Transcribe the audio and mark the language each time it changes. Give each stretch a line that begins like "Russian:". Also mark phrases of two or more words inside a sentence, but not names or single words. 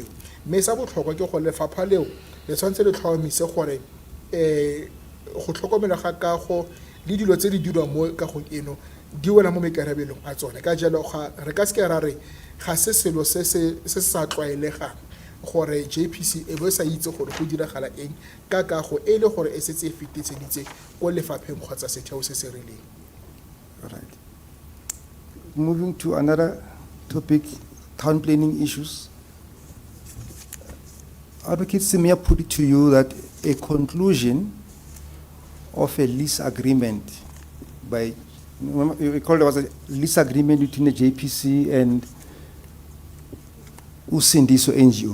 Tswana: Mme sa botlhokwa ke gore lefapha leo le tshwanetse le tlhomise gore go tlhokomela ga kago le dilo tse di dirwang mo kagong eno di wela mo maikarabelong a tsone. Ka jalo re ka seke ra re ga se selo se sa tlwaelegang gore JPC e be sa itse gore go diragala eng ka kago e le gore e setse e fetiseditse ko lefapheng kgotsa setheo se se rileng.
English: All right. Moving to another topic, town planning issues. Advocate Simia put it to you that a conclusion of a lease agreement by, you recall there was a lease agreement between the JPC and Usindiso NGO.